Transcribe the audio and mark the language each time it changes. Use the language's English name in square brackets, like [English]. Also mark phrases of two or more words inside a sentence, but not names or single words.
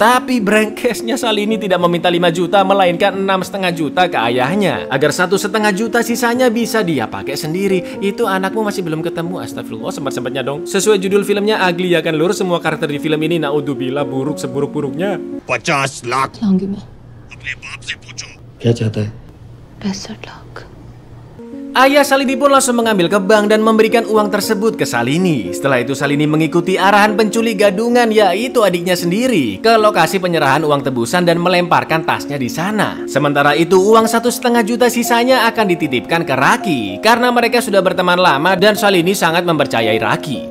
[Indonesian] Tapi brengkesnya Salini tidak meminta 5 juta melainkan 6,5 juta ke ayahnya agar 1,5 juta sisanya bisa dia pakai sendiri. Itu anakmu masih belum ketemu. Astagfirullah, sempat-sempatnya dong. Sesuai judul filmnya Ugly ya kan lur. Semua karakter di film ini naudzubillah buruk seburuk-buruknya. [Hindi] 50 लाख लाऊंगी मैं। अपने बाप से पूछो क्या चाहता है? 65 लाख। [Indonesian] Ayah Salini pun langsung mengambil ke bank dan memberikan uang tersebut ke Salini. Setelah itu Salini mengikuti arahan penculik gadungan, yaitu adiknya sendiri, ke lokasi penyerahan uang tebusan dan melemparkan tasnya di sana. Sementara itu uang 1,5 juta sisanya akan dititipkan ke Raki karena mereka sudah berteman lama dan Salini sangat mempercayai Raki.